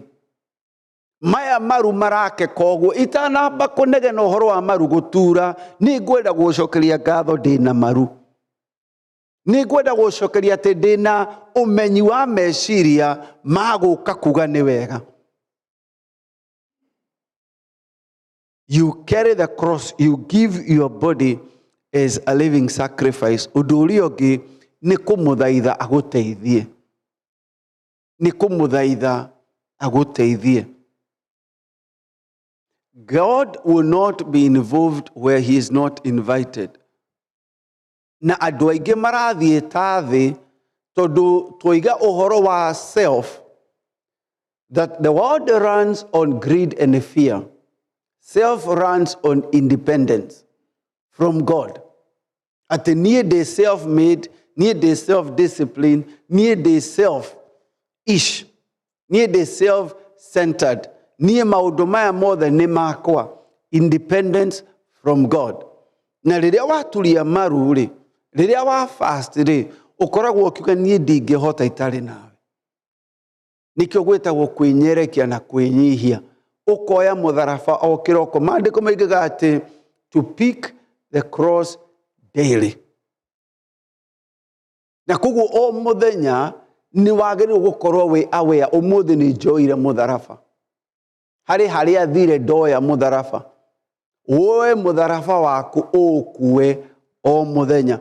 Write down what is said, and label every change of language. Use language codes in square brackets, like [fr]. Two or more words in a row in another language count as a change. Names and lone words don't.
[ki] Maya maru marake koguo, itanamba kũnegena ũhoro wa maru gũtura, nĩ ngwenda gũcokeria ngatho ndĩna maru. Nĩ ngwenda gũcokeria atĩ ndĩna ũmenyi wa meciria magũka kuga nĩ wega. [en] You carry the cross, you give your body as a living sacrifice. [ki] Ũndũ ũrĩa ũngĩ nĩ kũmũthaitha agũteithie. Nĩ kũmũthaitha agũteithie. [en] God will not be involved where he is not invited. [ki] Na andũ aingĩ marathiĩ ta thĩ tondũ twoiga ũhoro wa self, [en] that the world runs on greed and fear. Self runs on independence from God. [ki] Atĩ niĩ ndĩ self-made, niĩ ndĩ self-disciplined, niĩ ndĩ self-ish, niĩ ndĩ self-centered, niĩ maũndũ maya mothe nĩ makwa. [en] Independence from God. [ki] Na rĩrĩa waturia maru rĩ, rĩrĩa wa fast rĩ, ũkoragwo ũkiuga niĩ ndingĩhota itarĩ nawe. Nĩkĩo gwĩtagwo kwĩnyerekia na kwĩnyihia. Ukoya mũtharaba o kĩroko. Maandĩko moigaga atĩ [en] to pick the cross daily. [ki] Na koguo o mũthenya nĩ wagĩrĩirwo gũkorwo wĩ aware, ũmũthĩ nĩ njoire mũtharaba. Harĩa thire ndoya mũtharaba. Woe mũtharaba waku ũkue o mũthenya.